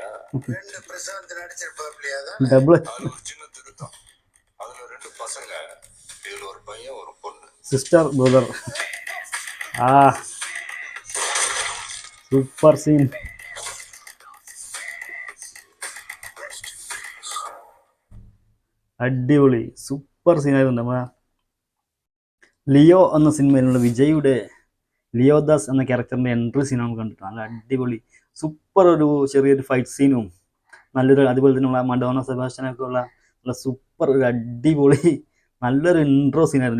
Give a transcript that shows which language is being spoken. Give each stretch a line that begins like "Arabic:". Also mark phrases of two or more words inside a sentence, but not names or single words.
Tamil: பிரசாந்த் நடிச்சிருப்பாப்லையா? டபுள் அதுல 2 பசங்க, இதுல ஒரு பையன் ஒரு பொண்ணு.
English: Sister brother. Super scene.
Malayalam: അടിപൊളി സൂപ്പർ സീനായിരുന്നു. നമ്മളെ ലിയോ എന്ന സിനിമയിലുള്ള വിജയുടെ ലിയോദാസ് എന്ന ക്യാരക്ടറിൻ്റെ എൻട്രി സീനാണ് കണ്ടിട്ട് നല്ല അടിപൊളി സൂപ്പർ ഒരു ചെറിയൊരു ഫൈറ്റ് സീനും നല്ലൊരു അതുപോലെ തന്നെ നമ്മളെ മഡോണ സെബാസ്റ്റ്യനൊക്കെ ഉള്ള നല്ല സൂപ്പർ ഒരു അടിപൊളി നല്ലൊരു ഇൻട്രോ സീനായിരുന്നു.